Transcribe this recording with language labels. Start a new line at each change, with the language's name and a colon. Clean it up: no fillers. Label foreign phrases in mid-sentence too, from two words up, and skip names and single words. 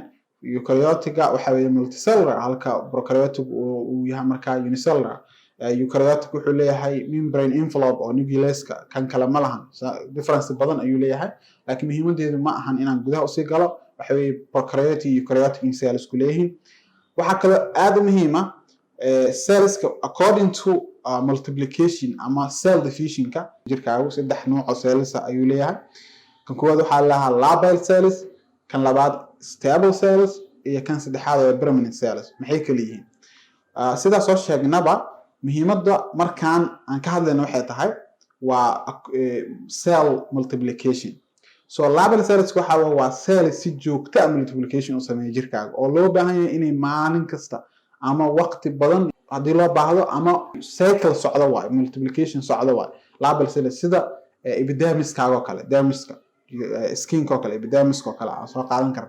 Somali: Eukaryotic-ga waxa weeye multicellular, halka prokaryotic uu yahay marka unicellular. Eukaryotic wuxuu leeyahay
English: membrane envelope
Somali: oo nucleus-ka kan kale ma lahan. Difference badan ayuu leeyahay, laakiin muhiimadeedu ma ahan inaan gudaha u sii galo. waxa weeye prokaryotic iyo eukaryotic in cells ku leeyihiin. waxa kale aad u muhiim ah
English: cells according to multiplication
Somali: ama
English: cell division-ka
Somali: jirkaagu saddex nooc oo cells ayuu leeyahay. kan koowaad waxa la lahaa
English: labile cells,
Somali: kan labaad
English: stable cells,
Somali: iyo kan saddexaad waa
English: permanent cells.
Somali: maxay kala yihiin? sidaas soo sheegnaba muhiimadda markaan aan ka hadlayno waxay tahay waa
English: cell multiplication.
Somali: So
English: labile cells
Somali: waa cell si joogto ah multiplication u sameeyo jirkaaga oo loo baahan yahay inay maalin kasta ama waqti badan hadii loo baahdo ama cycle socdo waay, multiplication socdo waay.
English: labile cells
Somali: sida epidermiskaaga oo kale, dermiska, skinka oo kale, epidermiska oo kale aan soo qaadan karna.